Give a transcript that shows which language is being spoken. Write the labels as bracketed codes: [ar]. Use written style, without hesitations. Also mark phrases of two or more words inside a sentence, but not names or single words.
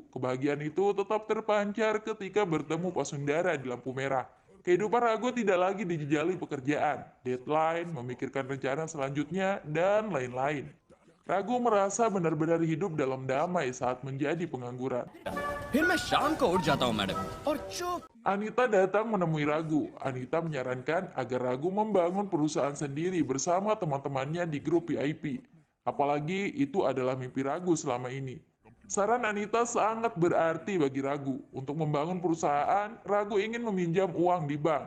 [id] Kebahagiaan itu tetap terpancar ketika bertemu Pak Sundara di lampu merah. Kehidupan Ragu tidak lagi dijejali pekerjaan, deadline, memikirkan rencana selanjutnya, dan lain-lain. Ragu merasa benar-benar hidup dalam damai saat menjadi pengangguran. [hi] फिर मैं शाम को उठ जाता हूँ मैडम और चुप [id] Anita datang menemui Ragu. Anita menyarankan agar Ragu membangun perusahaan sendiri bersama teman-temannya di grup VIP. Apalagi itu adalah mimpi Ragu selama ini. Saran Anita sangat berarti bagi Ragu. Untuk membangun perusahaan, Ragu ingin meminjam uang di bank.